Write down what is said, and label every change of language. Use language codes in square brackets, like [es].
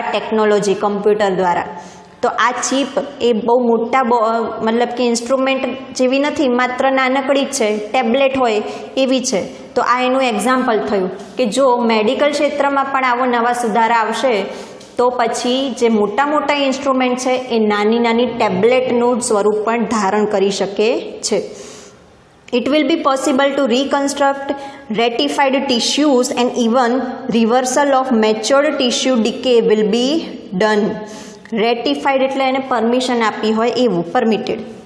[gu] Technology, computer દ્વારા. તો આ ચીપ એ બહુ મોટા મતલબ કે ઇન્સ્ટ્રુમેન્ટ જેવી નથી, માત્ર નાનકડી જ છે, ટેબ્લેટ હોય એવી છે. તો આ એનું એક્ઝામ્પલ થયું કે જો મેડિકલ ક્ષેત્રમાં પણ આવો નવા સુધારા આવશે તો પછી જે મોટા ઇન્સ્ટ્રુમેન્ટ છે એ નાની ટેબ્લેટનું સ્વરૂપ પણ ધારણ કરી શકે છે. [en] It will be possible to reconstruct ratified tissues and even reversal of matured tissue decay will be done. [gu] Ratified એટલે એને પરમિશન આપી હોય એવું, પરમિટેડ.